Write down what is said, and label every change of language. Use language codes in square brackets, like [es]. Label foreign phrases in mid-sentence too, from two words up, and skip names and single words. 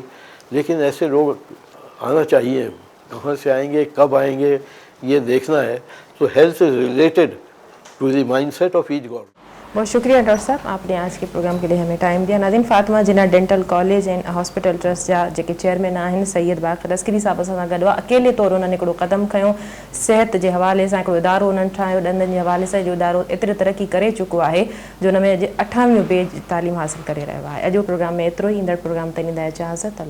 [ur] لیکن ایسے لوگ آنا چاہیے، کہاں سے آئیں گے، کب آئیں گے، یہ دیکھنا ہے. [en] تو health is related to the mindset of each government. [ur] بہت شکریہ ڈاکٹر صاحب، آپ نے آج کے پروگرام کے لیے ہمیں ٹائم دیا. [sd] ناظرین، فاطمہ جناح ڈینٹل کالج اینڈ ہاسپٹل ٹرسٹ جا जेके चेयरमैन आहिनि सैयद बाक़र अस्करी साहिब सां गॾु आहे. अकेले तौरु उन्हनि हिकिड़ो क़दम खयो, सिहत जे हवाले सां हिकिड़ो इदारो उन्हनि ठाहियो, ॾंदनि जे हवाले सां जो इदारो एतिरी तरक़ी करे चुको आहे जो हुन में 28वीं बेज तालीम हासिलु करे रहियो आहे. अॼु प्रोग्राम में एतिरो ई. ईंदड़ प्रोग्राम ताईं ॾींदा इजाज़त.